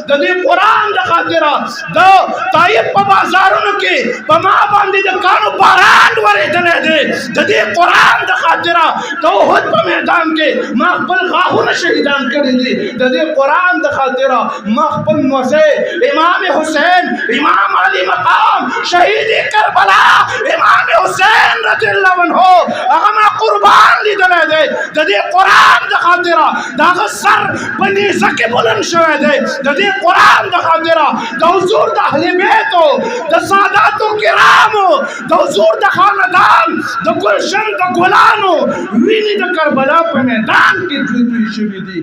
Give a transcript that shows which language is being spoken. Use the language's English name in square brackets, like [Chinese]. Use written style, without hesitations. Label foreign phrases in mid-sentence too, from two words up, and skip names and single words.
[Pashto] د دې قرآن د خاطره د طایف په بازارونو کې په ما باندې د کانو باران ورېدلی دی. د دې قرآن د خاطره د احد په میدان کې ما خپل غاښونه شهیدان کړي دي. د دې قرآن د خاطره ما خپل نوزی امام حسین، امام علی مقام، شہید کربلا امام حسین [Arabic] رضی اللہ عنہ [Pashto] هغه ما قربان لیدلی دی. د دې قرآن د خاطره د هغه سر په نیزه کې بلند شوی دی. د دې قرآن د خاطره د حضور د اهل بیتو، د ساداتو کرامو، د حضور د خاندان، د گلشن د ګلانو وینې د کربلا په میدان کې توی شوي دي.